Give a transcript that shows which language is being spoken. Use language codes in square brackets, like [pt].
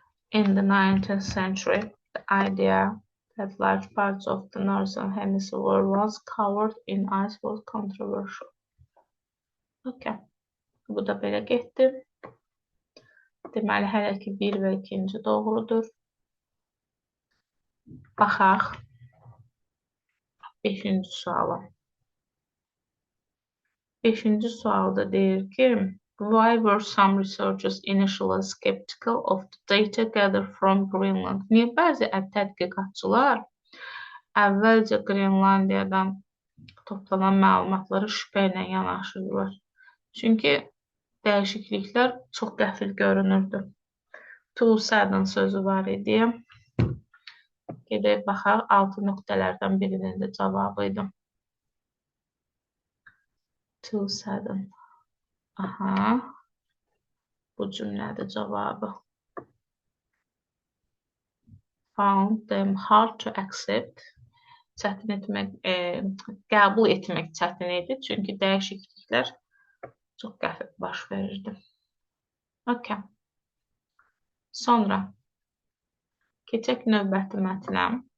[en] In the 19th century, the idea that large parts of the northern hemisphere was covered in ice was controversial. [az] Okay. Bu da belə getdi. Deməli, hələ ki 1 və 2-ci doğrudur. Baxaq 5-ci suala. 5-ci sualda deyir ki, [en] why were some researchers initially skeptical of the data gathered from Greenland? [az] Niyə bəzi tədqiqatçılar əvvəlcə Qrenlandiyadan toplanan məlumatları şübhə ilə yanaşırdılar? Çünki dəyişikliklər çox qəfil görünürdü. [en] Too sudden [az] sözü var idi. Gedək baxaq, 6 nöqtələrdən birinin də cavabı idi. [en] Too sudden. [az] Aha. Bu cümlədə cavabı. [en] Found them hard to accept. [az] Çətin etmək, qəbul etmək çətin idi. Çünki dəyişikliklər çox qəfil baş verirdi. Okay. Sonra keçək növbəti mətnə.